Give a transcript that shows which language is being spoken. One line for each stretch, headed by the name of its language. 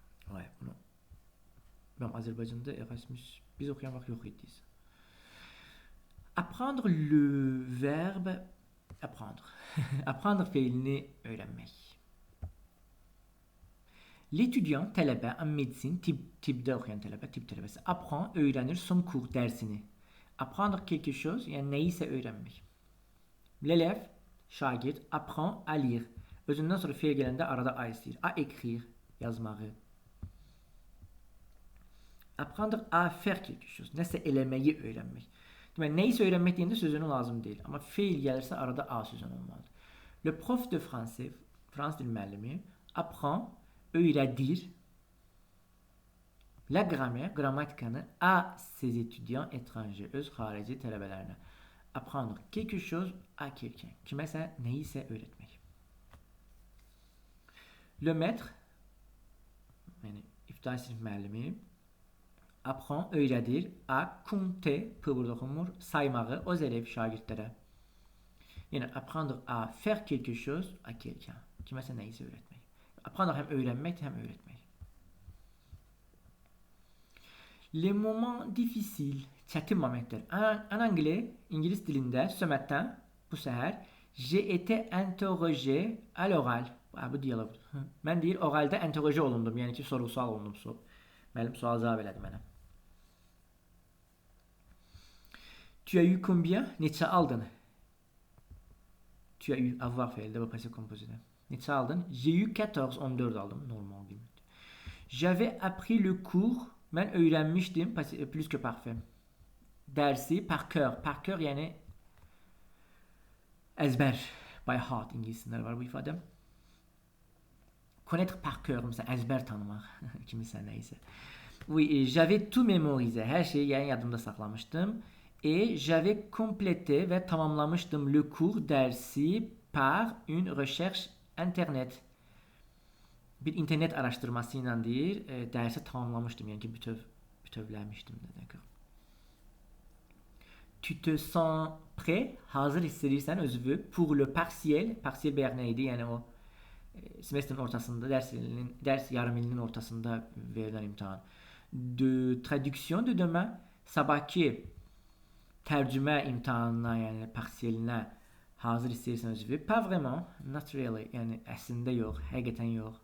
Azerbaijani: Ouais, bunu. Ben Azərbaycanda Erasmus biz oxuyan vaxt yox idi.
French: Apprendre le verbe apprendre.
Azerbaijani: Apprendre feilini öyrənmək. L'étudiant, tələbə, en médecine, tibbdə oxuyan tələbə, tibb tələbəsi, apprend, öyrənir, son cours, dərsini.
French: Apprendre quelque chose,
Azerbaijani: yəni nəyisə öyrənmək.
French: L'élève, şagird, apprend à lire.
Azerbaijani: Özündən sonra feil gələndə arada a istəyir. À écrire, yazmağı.
French: Apprendre à faire quelque chose,
Azerbaijani: nəsə eləməyi öyrənmək. Deməli, nəyisə öyrənmək deyəndə sözünü lazım deyil. Amma feil gəlirsə arada a sözünü olmalıdır. Le prof de français, fransız dil müəllimi, apprend, öyrədir la grammaire, grammatikanı à ses étudiants étrangers, öz xarici tələbələrinə.
French: Apprendre quelque chose à quelqu'un.
Azerbaijani: Kiməsə, nəyisə öyrətmək. Le maître, yəni ibtidai sinif müəllimi, apprend, öyrədir à compter, p burada oxunmur, saymağı öz elev şagirdlərə.
French: Yəni, apprendre à faire quelque chose à quelqu'un.
Azerbaijani: Kiməsə nəyisə öyrətmək. Apprendre həm öyrənmək, həm öyrətmək.
French: Les moments difficiles,
Azerbaijani: çətin momentlər.
French: En anglais, İngilis dilində, ce matin, bu səhər, j'ai été interrogé à l'oral. Bu dialoqdur.
Azerbaijani: Mən deyir, oralda interrogé olundum, yəni ki, soru-sual olundum. Müəllim sual cavab elədi mənə.
French: Tu as eu combien?
Azerbaijani: Neçə aldın? Tu as eu, avoir feildə, bu passé composé-də. Neçə aldın? J'ai eu 14, 14 aldım, normal qiymət.
French: J'avais appris le cours, mən öyrənmişdim, plus que parfait.
Azerbaijani: Dərsi par cœur. Par cœur yəni əzbər, by heart ingilisində var bu ifadə. Connaître par cœur, məsələn, əzbər tanımaq, kimisə nəysə. Oui, j'avais tout mémorisé, hər şeyi yəni yadımda saxlamışdım.
French: Et j'avais complété
Azerbaijani: və tamamlamışdım
French: le cours dərsi par une recherche internet.
Azerbaijani: Bir internet araşdırması ilə deyir, dərsi tamamlamışdım, yəni ki, bütövləmişdim.
French: Tu te sens prêt, hazır hissedirsən özünü pour le partiel.
Azerbaijani: Partiel bəyək nə idi? Yəni o semestrin ortasında, dərs yarım ilinin ortasında verilən imtahan. De traduction de demain, sabahki tərcümə imtahanına, yəni partielinə hazır istəyirsən özünü.
French: Pas vraiment,
Azerbaijani: not really, yəni əslində yox, həqiqətən yox.